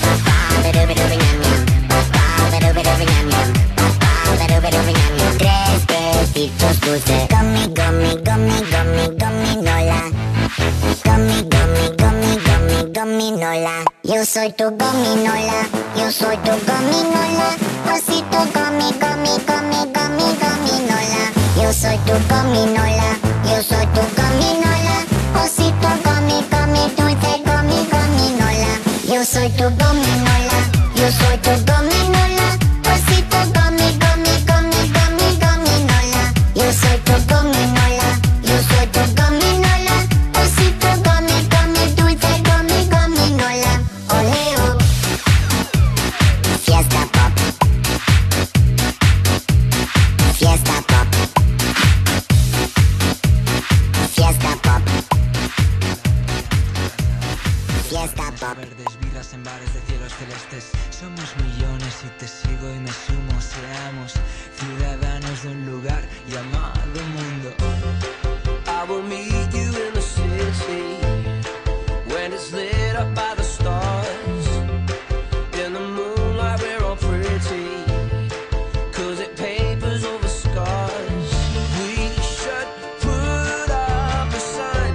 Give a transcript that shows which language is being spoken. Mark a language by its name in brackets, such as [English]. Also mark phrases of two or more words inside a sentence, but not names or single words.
[Spanish] Tres besitos dulces. [English] Gummy, gummy, gummy, gummy, [Spanish] gominola. [English] Gummy, gummy, gummy, gummy, [Spanish] gominola. Yo soy tu gominola, yo soy tu gominola, osito gomi, gomi, gomi, gomi, gominola. Yo soy tu gominola, yo soy tu gominola, osito gomi, gomi, dulce gomi, gominola. Yo soy tu gominola, yo soy tu gominola, osito gomi, gomi, gomi, gomi, gominola. Yo soy tu gominola, yo soy tu gominola, osito gomi, gomi, dulce gomi, gominola. Oleo. Fiesta pop. Fiesta pop. Fiesta pop. Fiesta pop. Verdes, vidas en bares de cielos celestes. Somos millones y te sigo y me sumo. Seamos ciudadanos de un lugar llamado mundo. [English] I will meet you in the city when it's lit up by the stars. In the moonlight we're all pretty, 'cause it papers over scars. We should put up a sign.